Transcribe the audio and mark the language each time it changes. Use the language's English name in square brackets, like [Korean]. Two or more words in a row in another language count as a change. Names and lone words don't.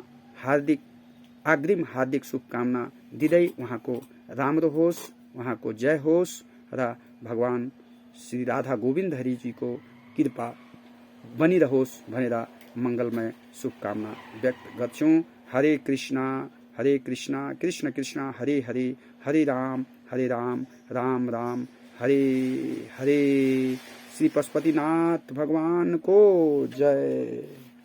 [Nepali] हार्दिक शुभकामना दिँदै उहाँको राम्रो होस्, उहाँको जय होस् र भगवान श्री राधा गोविन्द हरिजीको कृपा बनिरहोस् भनेर मंगलमय शुभकामना व्यक्त गर्छौं। [Sanskrit] हरे कृष्णा कृष्ण कृष्ण हरे हरे, हरे राम राम राम हरे हरे। [Nepali] श्री पशुपतिनाथ भगवान को जय।